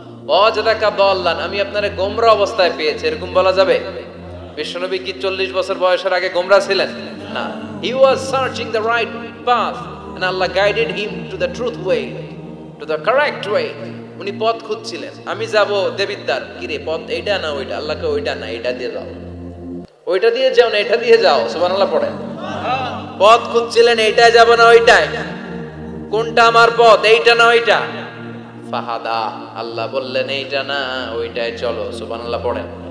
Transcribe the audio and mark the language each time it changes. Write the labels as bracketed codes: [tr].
[ar] ওয়াজাদাকা দাল্লান, [bn] আমি আপনারে গোমরা অবস্থায় পেয়েছি, এরকম বলা যাবে? বিশ্বনবী কি 40 বছর বয়সের আগে গোমরা ছিলেন? না, [en] he was searching the right path and Allah guided him to the truth way, to the correct way. [bn] উনি পথ খুঁজছিলেন। আমি যাব দেবিদ্বার, কি রে পথ এইটা না ওইটা? আল্লাহকে ওইটা না এটা দিয়ে যাও, ওইটা দিয়ে যাও না এটা দিয়ে যাও, সুবহানাল্লাহ পড়েন। পথ খুঁজছিলেন, এইটাই যাব না ওইটাই, কোনটা আমার পথ, এইটা না ওইটা? ফাহাদা, আল্লাহ বললেন এইটা না ওইটাই চলো, সুবহানাল্লাহ পড়েন।